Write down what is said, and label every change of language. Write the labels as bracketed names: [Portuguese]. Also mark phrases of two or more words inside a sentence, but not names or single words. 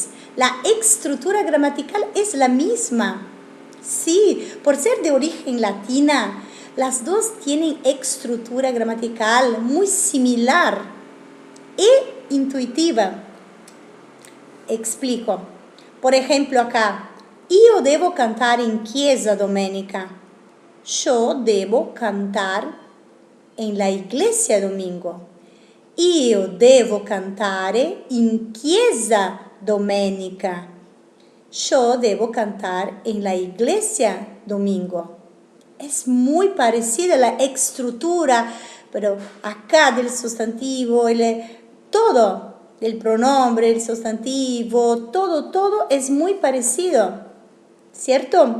[Spanish] La estructura gramatical es la misma. Sí, por ser de origen latina, las dos tienen estructura gramatical muy similar e intuitiva. Explico. Por ejemplo, acá, [Italian] io devo cantare in chiesa domenica. [Spanish] Yo debo cantar en la iglesia domingo. [Italian] Io devo cantare in chiesa domenica. [Spanish] Yo debo cantar en la iglesia domingo. Es muy parecida la estructura, pero acá del sustantivo, todo, el pronombre, el sustantivo, todo es muy parecido, ¿cierto?